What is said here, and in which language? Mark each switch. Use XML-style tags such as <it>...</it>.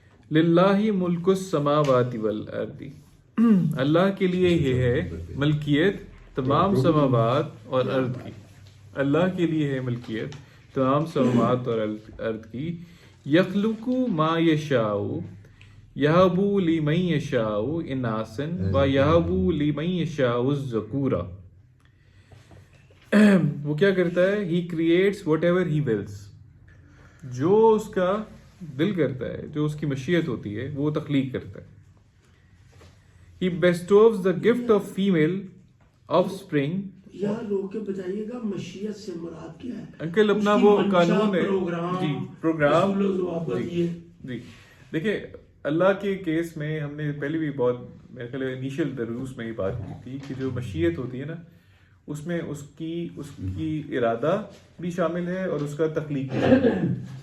<ar>للہ ملک السماوات والارض،</ar> <ur>اللہ کے لیے یہ ہے ملکیت تمام سماوات اور ارض کی. اللہ کے لیے ہے ملکیت تمام سماوات اور ارض کی.</ur> <ar>یخلق ما یشاء یہب لمن یشاء اناسا و یہب لمن یشاء الذکور.</ar> <ur>وہ کیا کرتا ہے؟</ur> <en>he creates whatever he wills,</en> <ur>جو اس کا دل کرتا ہے، جو اس کی مشیت ہوتی ہے وہ تخلیق کرتا ہے.</ur> <en>He bestows the gift of female offspring.</en> <ur>یہاں روک کے بتائیے گا مشیت سے مراد کیا ہے؟ انکل اپنا اس کی وہ منشا، قانون ہے پروگرام، جی پروگرام رسول و ضوابط جی یہ. جی دیکھیں اللہ کے کیس میں ہم نے پہلے بھی بہت میرے خیال انیشیل دروس میں ہی بات کی تھی کہ جو مشیت ہوتی ہے نا اس میں اس کی ارادہ بھی شامل ہے اور اس کا تخلیق بھی شامل ہے.</ur>